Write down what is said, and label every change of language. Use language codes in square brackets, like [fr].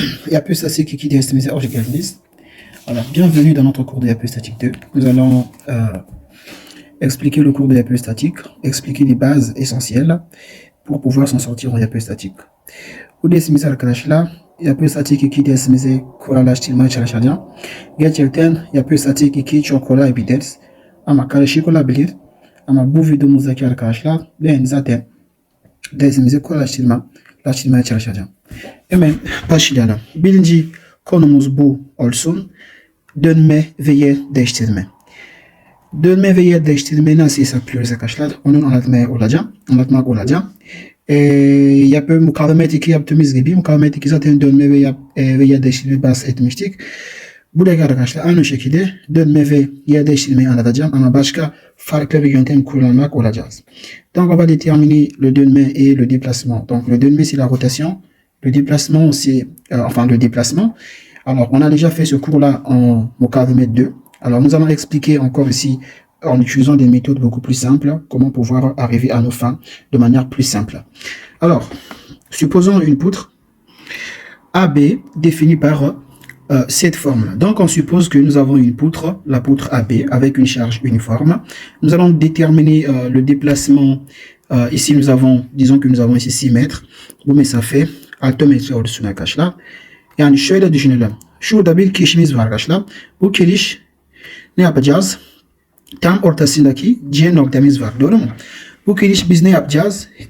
[tr] Yapı statik 2 dersimize hoş geldiniz. [fr] Alors, bienvenue dans notre cours de Yapı statique 2. Nous allons expliquer le cours de Yapı statique, expliquer les bases essentielles pour pouvoir s'en sortir en Yapı statique. [tr] Bu dersimiz arkadaşlar Yapı statik 2 dersimize kolaylaştırmaya çalışacağım. Gerçekten Yapı statik 2 çok kolay bir ders ama karışık olabilir. Ama bu videomuzdaki arkadaşlar ben zaten dersimizi kolaylaştırmaya çalışacağım. Hemen başlayalım. Birinci konumuz bu olsun. Dönme ve yer değiştirme. Dönme ve yer değiştirmeyi nasıl hesaplıyoruz arkadaşlar? Onu anlatmak olacağım. Yapı mukavemet 2 yaptığımız gibi mukavemet 2 zaten dönme ve yer değiştirmeyi bahsetmiştik. Burada arkadaşlar aynı şekilde dönme ve yer değiştirmeyi anlatacağım ama başka farklı bir yöntem kullanmak olacağız. [fr] Donc on va déterminer le dönme et le déplacement. Donc le dönme c'est la rotation, le déplacement c'est le déplacement. Alors on a déjà fait ce cours-là en mukavemet 2. Alors nous allons expliquer encore ici en utilisant des méthodes beaucoup plus simples comment pouvoir arriver à nos fins de manière plus simple. Alors supposons une poutre AB définie par cette forme. Donc, on suppose que nous avons une poutre, la poutre AB, avec une charge uniforme. Nous allons déterminer le déplacement. Ici, disons que nous avons ici 6 mètres. [tr] Bu mesafe 6 metre oluşuna arkadaşlar. Yani şöyle düşünelim. Şurada bir kirişimiz var arkadaşlar. Bu kiriş ne yapacağız? Tam ortasındaki C noktamız var. Doğru mu? Bu kiriş biz ne yapacağız?